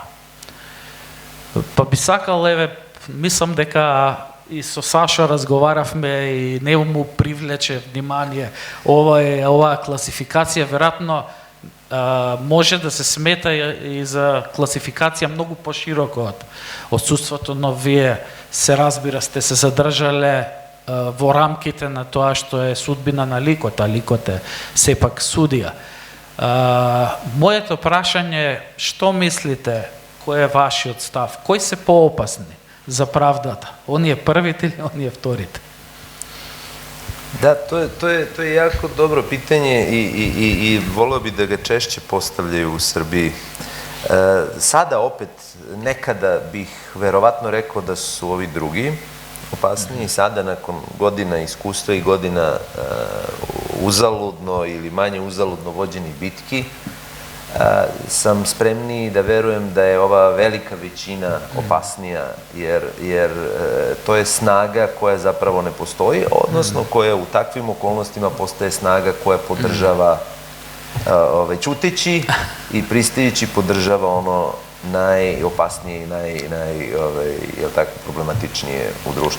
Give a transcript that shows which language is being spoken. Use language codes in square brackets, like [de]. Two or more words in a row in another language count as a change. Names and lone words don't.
[mk] Па би сакал, мислам дека и со Сашо разговаравме и не му привлече внимание оваа класификација, веројатно може да се смета и за класификација многу пошироко од отсутството, но вие се разбира сте се задржале во рамките на тоа што е судбина на ликот, а ликот е сепак судија. Моето прашање е, што мислите кој е вашиот став? Кои се поопасни за правдата? Оние првите или оние вторите? [sr] Da, to je jako dobro pitanje i volio bi da ga češće postavljaju u Srbiji. Sada opet, nekada bih verovatno rekao da su ovi drugi opasniji. Sada, nakon godina iskustva i godina uzaludno ili manje uzaludno vođenih bitki, sam spremniji da verujem da je ova velika većina opasnija, jer to je snaga koja zapravo ne postoji, odnosno koja u takvim okolnostima postaje snaga koja podržava, ćuteći i pristajući podržava ono najopasnije i problematičnije u društvu.